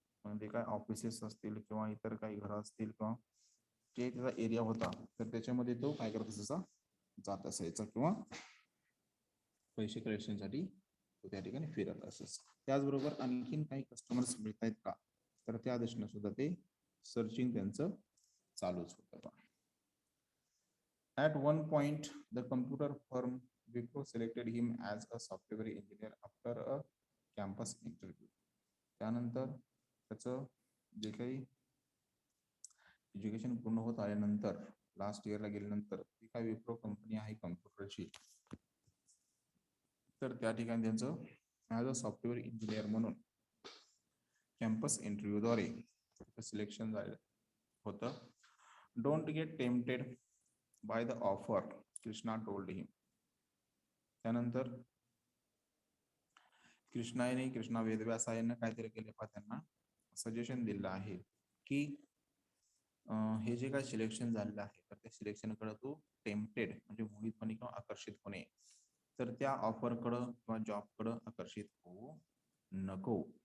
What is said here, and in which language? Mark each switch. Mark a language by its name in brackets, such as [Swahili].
[Marathi] म्हणजे काय ऑफिसेस असतील किंवा इतर काही घरं असतील किंवा जे त्याचा एरिया होता, तर त्याच्यामध्ये तो काय करत असायचा, जात असायचा किंवा पैसे कलेक्शनसाठी तो त्या ठिकाणी फिरत असायचा. त्याचबरोबर आणखीन काही कस्टमर्स मिळत आहेत का, तर त्या दृष्टीने सुद्धा ते सर्चिंग त्यांचं चालूच होतं. [English] At one point, the computer firm Wipro selected him as a software engineer after a campus interview. [Marathi] त्यानंतर त्याचं जे काही एज्युकेशन पूर्ण होत आल्यानंतर, लास्ट इयरला गेल्यानंतर ती काय विप्रो कंपनी आहे कम्प्युटरची, तर त्या ठिकाणी त्यांचं ॲज अ सॉफ्टवेअर इंजिनियर म्हणून कॅम्पस इंटरव्ह्यूद्वारे सिलेक्शन झालं होतं. [English] Don't get tempted by the offer, Krishna told him. [Marathi] त्यानंतर कृष्णा वेदव्यास यांना काहीतरी केले पहा, त्यांना सजेशन दिलं आहे की हे जे काही सिलेक्शन झालेलं आहे, तर त्या सिलेक्शनकडे तू टेम्प्टेड म्हणजे मोहितपणे किंवा आकर्षित होणे, तर त्या ऑफरकडं किंवा जॉबकडं आकर्षित होऊ नको.